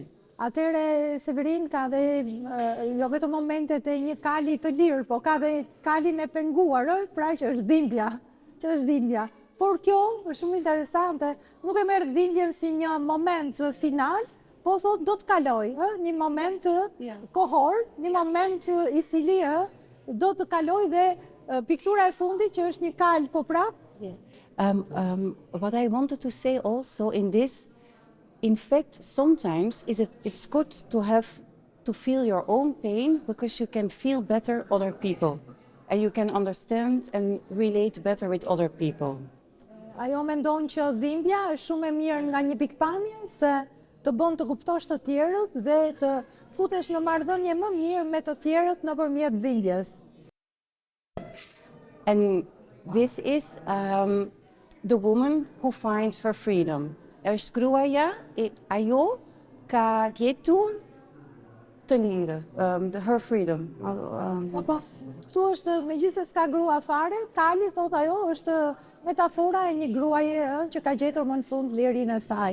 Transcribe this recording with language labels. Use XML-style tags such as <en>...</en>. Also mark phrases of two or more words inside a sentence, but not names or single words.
<sq>Atëre Severin ka dhe jo vetëm momentet e një kali të lirë, po ka dhe kalin e penguar, pra që është dhimbja. Por kjo është shumë interesante, nuk e merr dhimbjen si një moment final, po thot do të kaloj, një moment kohor, një moment i cili do të kaloj dhe piktura e fundit që është një kal po prap.</sq> <en>Yes. What I wanted to say also in this, in fact, sometimes it's good to feel your own pain because you can feel better other people and you can understand and relate better with other people.</en> <sq>Ajo mendon që dhimbja është shumë e mirë nga një pikpamje se të bën të kuptosh të tjerët dhe të futesh në marrëdhënie më mirë me të tjerët nëpërmjet dhimbjes.</sq> <en>And this is the woman who finds her freedom.</en> <sq>Është gruaja, ajo ka gjetur të lirë,</sq> <en>her freedom.</en> <sq>Këtu është, megjithëse s'ka grua fare, kali thot ajo është metafora e një gruaje që ka gjetur më në fund lirinë e saj.</sq>